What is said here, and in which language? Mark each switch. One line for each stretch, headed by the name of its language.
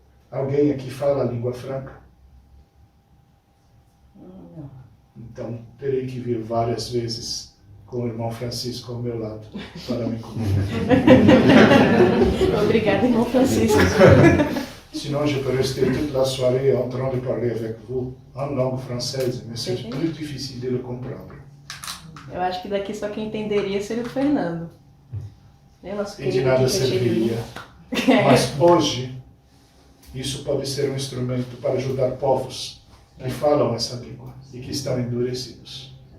Portuguese: Alguém aqui fala a língua franca? Não. Então terei que vir várias vezes com o irmão Francisco ao meu lado para me comunicar. Obrigada, irmão Francisco.
French: Sinon, je peux rester toute la soirée en train de parler avec vous en langue française, mais c'est plus difficile de le comprendre.
Portuguese: Eu acho que daqui só quem entenderia seria o Fernando. Né, nosso E de querido nada Kika serviria. Cheirinho. Mas hoje, isso pode ser um instrumento para ajudar povos que falam essa língua e que estão endurecidos.